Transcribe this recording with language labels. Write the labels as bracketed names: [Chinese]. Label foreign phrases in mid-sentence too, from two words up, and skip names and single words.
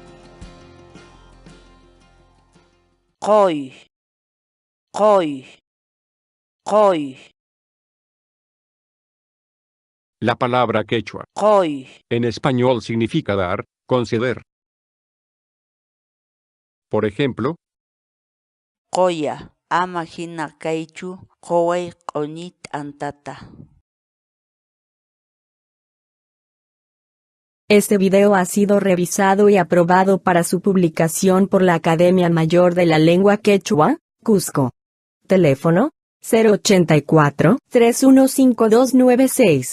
[Quechua] Qoy, qoy, qoy, [Spanish] la palabra quechua. [Quechua] qoy, [Spanish] En español significa dar, conceder. Por ejemplo, [Quechua] qoya, ama hina kaychu, qoway q'uñit antata. [Spanish] Este video ha sido revisado y aprobado para su publicación por la Academia Mayor de la Lengua Quechua, Cusco. Teléfono: 084-315296.